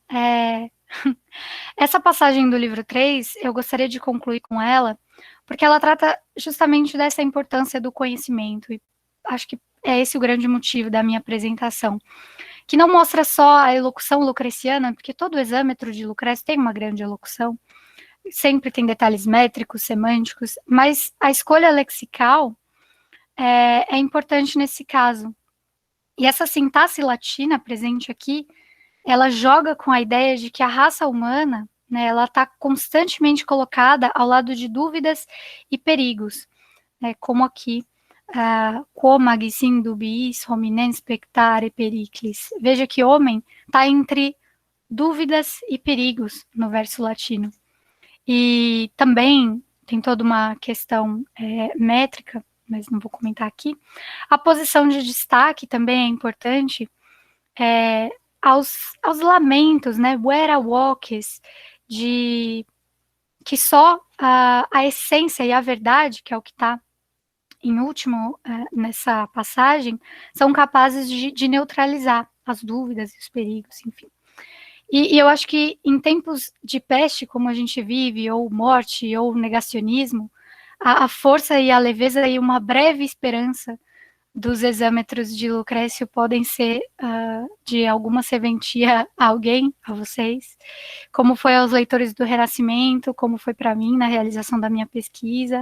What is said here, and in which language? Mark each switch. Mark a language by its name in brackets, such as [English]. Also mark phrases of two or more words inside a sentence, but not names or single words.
[Portuguese] Essa passagem do livro 3, eu gostaria de concluir com ela, porque ela trata justamente dessa importância do conhecimento, e acho que é esse o grande motivo da minha apresentação, que não mostra só a elocução lucreciana, porque todo o exâmetro de Lucrécio tem uma grande elocução, sempre tem detalhes métricos, semânticos, mas a escolha lexical é importante nesse caso. E essa sintaxe latina presente aqui, ela joga com a ideia de que a raça humana, né, ela está constantemente colocada ao lado de dúvidas e perigos, né, como aqui, [Latin] quam agis dubiis hominem spectare periclis. [Portuguese] Veja que homem está entre dúvidas e perigos no verso latino. E também tem toda uma questão métrica, mas não vou comentar aqui. A posição de destaque também é importante, aos lamentos, né, where walks, de que só a essência e a verdade, que é o que está em último nessa passagem, são capazes de neutralizar as dúvidas e os perigos, enfim. E eu acho que em tempos de peste, como a gente vive, ou morte, ou negacionismo, a força e a leveza e uma breve esperança dos exâmetros de Lucrécio podem ser de alguma serventia a alguém, a vocês, como foi aos leitores do Renascimento, como foi para mim na realização da minha pesquisa.